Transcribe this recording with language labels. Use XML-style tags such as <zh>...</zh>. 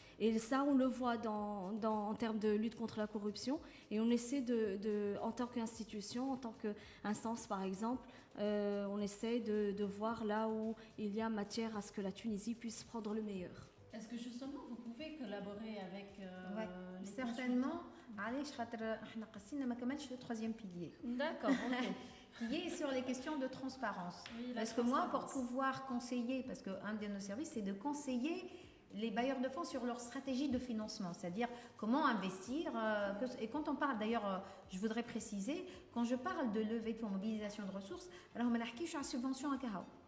<fr>Et ça, on le voit en termes de lutte contre la corruption. Et on essaie en tant qu'institution, en tant qu'instance par exemple, on essaie de voir là où il y a matière à ce que la Tunisie puisse prendre le meilleur. Est-ce que justement vous pouvez collaborer avec les certainement.</fr> <ar>علاش خاطر احنا قصينا ما كملش</ar> <fr>le troisième pilier. D'accord. Okay. Qui est sur les questions de transparence. Oui, parce que moi, pour pouvoir conseiller, parce qu'un de nos services, c'est de conseiller les bailleurs de fonds sur leur stratégie de financement, c'est-à-dire comment investir. Et quand on parle, d'ailleurs, je voudrais préciser, quand je parle de levée de fonds, mobilisation de ressources, alors je suis en subvention à Kahao.</fr>